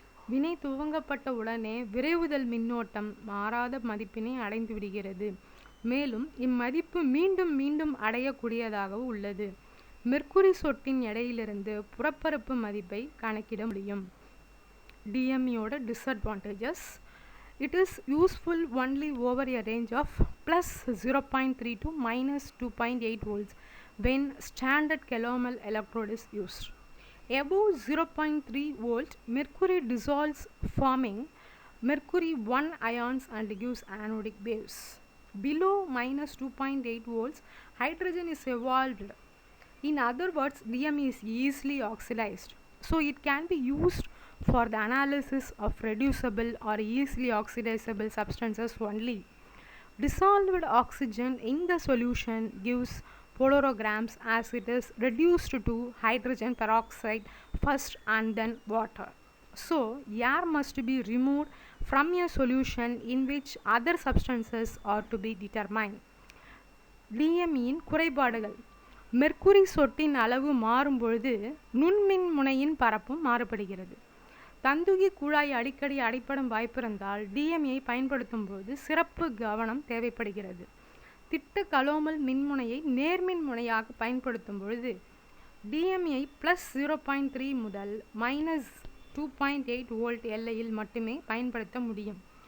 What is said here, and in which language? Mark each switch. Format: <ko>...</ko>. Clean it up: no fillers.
<ta>வினை துவங்கப்பட்ட உடனே விரைவுதல் மின்னோட்டம் மாறாத மதிப்பினை அடைந்து விடுகிறது. மேலும் இம்மதிப்பு மீண்டும் மீண்டும் அடையக்கூடியதாகவும் உள்ளது. மெர்க்குரி சொட்டின் எடையிலிருந்து புறப்பரப்பு மதிப்பை கணக்கிட முடியும். டிஎம்இயோட disadvantages.</ta> <en>It is useful only over a range of plus 0.3 to minus 2.8 volts when standard Calomel electrode is used. Above 0.3 volt, mercury dissolves, forming mercury 1 ions and gives anodic waves. Below minus 2.8 volts, hydrogen is evolved. In other words, DME is easily oxidized. So it can be used for the analysis of reducible or easily oxidizable substances only. Dissolved oxygen in the solution gives polarograms as it is reduced to hydrogen peroxide first and then water. So air must be removed from a solution in which other substances are to be determined.</en> <ta>DMEயின் குறைபாடுகள். Mercury சொட்டின் அளவு மாறும் பொழுது நுண்மின் முனையின் பரப்பும் மாறுபடுகிறது. தந்துகி குழாய் அடிக்கடி அடைப்படும் வாய்ப்பிருந்தால் TMI பயன்படுத்தும் போது சிறப்பு கவனம் தேவைப்படுகிறது. திட்ட கலோமல் மின்முனையை நேர்மின் முனையாக பயன்படுத்தும் பொழுது டிஎம்ஐ +0.3 முதல் -2.8 வோல்ட் எல்லையில் மட்டுமே பயன்படுத்த முடியும்.</ta>